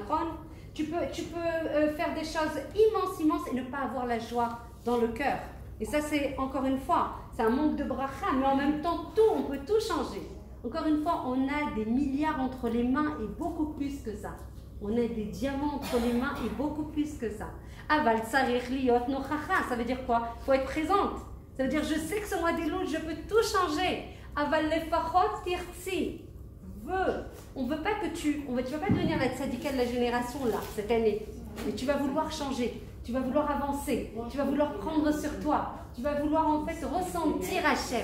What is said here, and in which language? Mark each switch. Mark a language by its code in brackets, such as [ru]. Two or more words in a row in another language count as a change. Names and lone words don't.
[fr] Tu peux faire des choses immenses et ne pas avoir la joie dans le cœur. Et ça, c'est encore une fois, c'est un manque de bracha, mais en même temps, on peut tout changer. Encore une fois, on a des milliards entre les mains et beaucoup plus que ça. On a des diamants entre les mains et beaucoup plus que ça. [he] אבל צריך להיות נוכחת, [fr] ça veut dire quoi? Il faut être présente. Ça veut dire, je sais que ce mois d'Elul, je peux tout changer. [he] אבל לפחות תרצי. [fr] On veut pas que tu vas pas devenir la tzadika de la génération là, cette année. Mais tu vas vouloir changer. Tu vas vouloir avancer, tu vas vouloir prendre sur toi, tu vas vouloir en fait ressentir Hachem.